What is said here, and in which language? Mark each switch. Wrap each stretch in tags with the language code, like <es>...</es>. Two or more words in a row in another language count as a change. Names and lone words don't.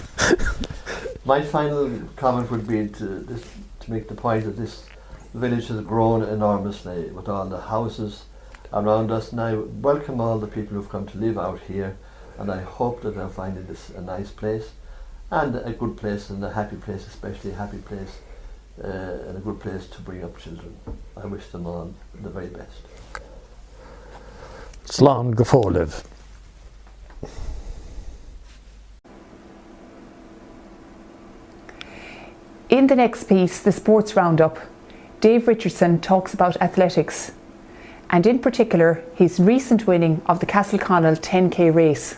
<en>My final comment would be to make the point that this village has grown enormously with all the houses around us. And I welcome all the people who've come to live out here, and I hope that they're finding this a nice place and a good place and a happy place, especially a happy place and a good place to bring up children. I wish them all the very best.</en> <ga>Slán go fóliv.</ga> <en>In the next piece, the Sports Roundup, Dave Richardson talks about athletics, and in particular his recent winning of the Castleconnell 10k race.</en>